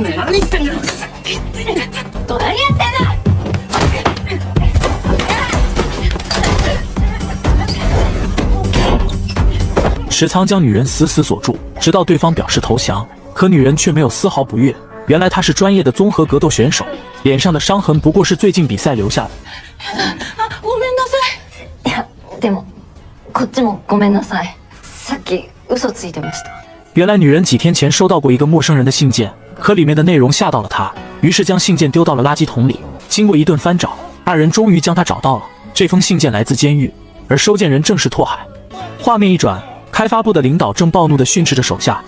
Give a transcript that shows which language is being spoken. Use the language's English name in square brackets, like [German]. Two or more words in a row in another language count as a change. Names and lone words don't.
[Chinese] 石仓将女人死死锁住，直到对方表示投降。可女人却没有丝毫不悦，原来她是专业的综合格斗选手，脸上的伤痕不过是最近比赛留下的。 [Japanese] ごめんなさい。いや、でもこっちもごめんなさい。さっき嘘ついてました。 [Chinese] 原来女人几天前收到过一个陌生人的信件，可里面的内容吓到了她，于是将信件丢到了垃圾桶里。经过一顿翻找，二人终于将它找到了。这封信件来自监狱，而收件人正是拓海。画面一转，开发部的领导正暴怒地训斥着手下。